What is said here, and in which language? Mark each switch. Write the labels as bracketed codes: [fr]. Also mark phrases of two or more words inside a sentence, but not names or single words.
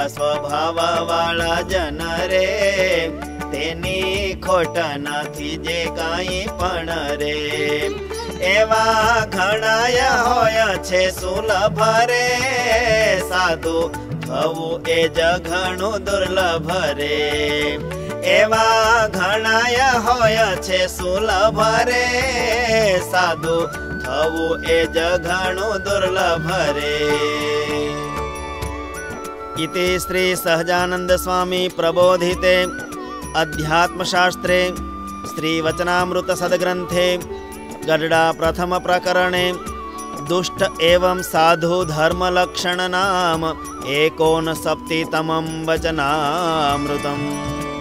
[gu] સ્વભાવ વાળા જન રે તેની ખોટ નથી જે કાંઈ પણ રે એવા ઘણાય હોય છે સુલભ રે સાધુ થવું એ જ ઘણું દુર્લભ રે એવા ઘણાય હોય છે સુલભ રે સાધુ થવું એ જ ઘણું દુર્લભ રે [sa] इति श्री सहजानंद स्वामी प्रबोधिते अध्यात्मशास्त्रे श्री वचनामृत सद्ग्रंथे गरुड़ा प्रथम प्रकरणे दुष्ट एवं साधु धर्म लक्षण नाम 69 वचनामृतम्।